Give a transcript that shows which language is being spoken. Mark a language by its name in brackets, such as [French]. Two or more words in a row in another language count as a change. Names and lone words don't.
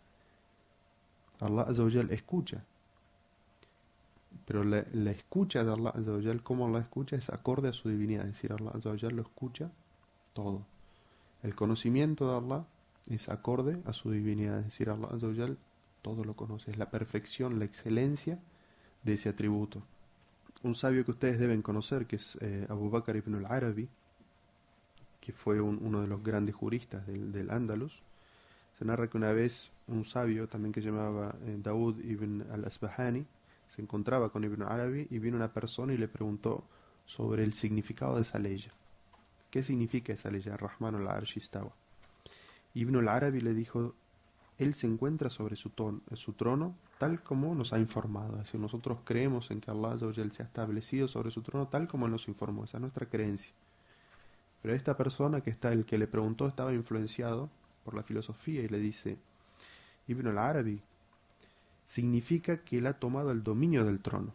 [Spanish] Allah [Arabic] عز وجل [Spanish] escucha, pero la escucha de Allah [Arabic] عز وجل, [Spanish] como Allah escucha, es acorde a su divinidad. Es decir, Allah [Arabic] عز وجل [Spanish] lo escucha todo. El conocimiento de Allah es acorde a su divinidad. Es decir, Allah [Arabic] عز وجل [Spanish] todo lo conoce. Es la perfección, la excelencia de ese atributo. Un sabio que ustedes deben conocer, que es Abu Bakr ibn al-Arabi, que fue uno de los grandes juristas del Andalus, se narra que una vez un sabio también que se llamaba Daud ibn al-Asbahani se encontraba con Ibn Arabi y vino una persona y le preguntó sobre el significado de esa ley. ¿Qué significa esa ley? [Arabic] الرحمن العرش استوى. [Spanish] Ibn al-Arabi le dijo, él se encuentra sobre su trono tal como nos ha informado. Es decir, nosotros creemos en que Allah [Arabic] عز وجل [Spanish] se ha establecido sobre su trono tal como nos informó. Esa es nuestra creencia. Pero esta persona el que le preguntó estaba influenciado por la filosofía y le dice, Ibn al-Arabi, significa que él ha tomado el dominio del trono.